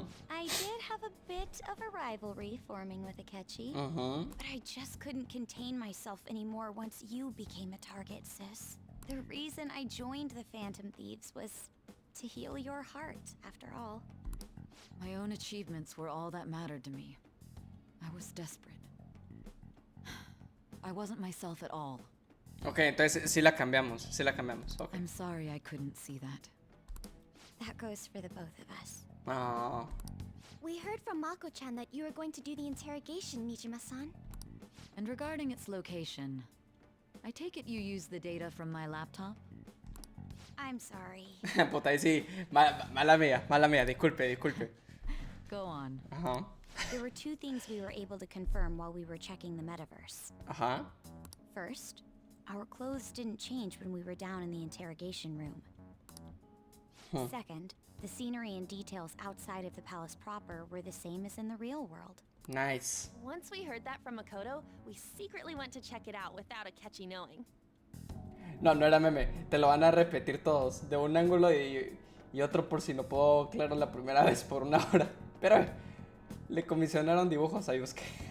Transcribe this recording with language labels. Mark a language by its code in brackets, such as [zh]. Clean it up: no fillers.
[en] I did have a bit of a rivalry forming with Akechi, but I just couldn't contain myself anymore once you became a target, sis. The reason I joined the Phantom Thieves was to heal your heart, after all. My own achievements were all that mattered to me. I was desperate. I wasn't myself at all. [es] Ok, entonces sí la cambiamos. [en] Okay. I'm sorry I couldn't see that. That goes for the both of us. Oh. We heard from Mako-chan that you were going to do the interrogation, Nijima-san. And regarding its location, I take it you used the data from my laptop? I'm sorry. [es] Puta, ahí sí. Mala mía. Disculpe. [en] Go on. Ajá. There were two things we were able to confirm while we were checking the metaverse. Ajá. First, our clothes didn't change when we were down in the interrogation room. Second, the scenery and details outside of the palace proper were the same as in the real world. Nice. Once we heard that from Makoto, we secretly went to check it out without Akechi knowing. [es] No, no era meme. Te lo van a repetir todos. De un ángulo y otro por si no puedo claro la primera vez por 1 hora. Pero le comisionaron dibujos a Yusuke.